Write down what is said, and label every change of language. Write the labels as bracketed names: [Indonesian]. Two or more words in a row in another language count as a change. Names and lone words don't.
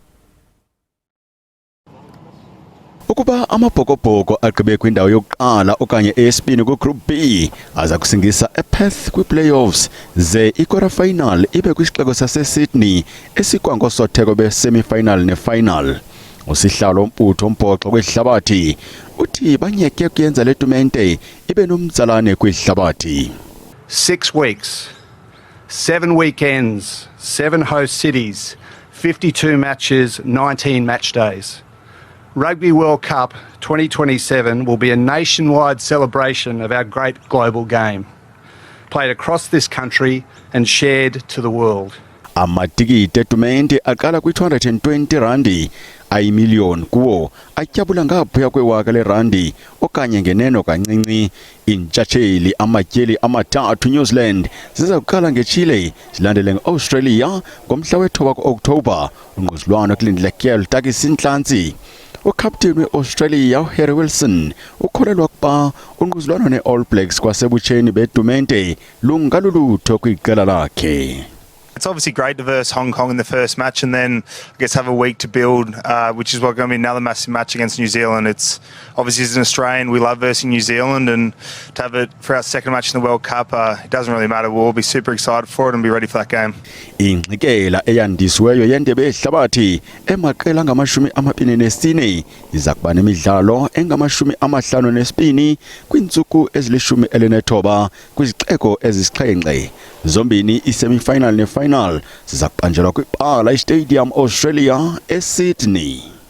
[Xhosa] Ukuba amabhokobhoko agqibe kwindawo yokuqala okanye eyesibini ku-Group B aza kusingisa ePerth kwi-playoffs ze i-quarter final ibe kwisixeko saseSydney esikwangosotheko be-semi-final ne-final. Usihlalo umputho ombhoxo kwihlabathi uthi banyeke kuyenza le tumente ibe nomtsalane kwihlabathi. [English] 6 weeks, 7 weekends, 7 host cities, 52 matches, 19 match days. Rugby World Cup 2027 will be a nationwide celebration of our great global game, played across this country and shared to the world. [Xhosa] Amatikiti etumente aqala kwi-220 randi ayimiliyoni kuwo atyabula ngaphuya kwewaka lerandi okanye ngeneno kancinci. Intshatsheli amatyeli amathathu New Zealand ziza kuqala ngeChile zilandele ngeAustralia ngomhla we-9 ku-Oktoba. Ungquzulwano kulindelekileyo lutakisa intlantsi. Ukapteni we-Australia Harry Wilson ukholelwa ukuba ungquzulwano ne-All Blacks kwasebutsheni betumente lungalulutho kwiqela lakhe. [English] It's obviously great to verse Hong Kong in the first match and then I guess have a week to build, which is going to be another massive match against New Zealand. It's obviously as an Australian, we love versing New Zealand, and to have it for our second match in the World Cup, it doesn't really matter. We'll all be super excited for it and be ready for that game. [Xhosa] Ingqikela eyandisiweyo yendebe yehlabathi emaqela ngama-24 iza kuba nemidlalo engama-52 kwiintsuku ezili-19 kwizixeko ezisixhenxe. Zombini i-semi-final ne-final ziza kubanjelwa kwibala iStadium Australia eSydney.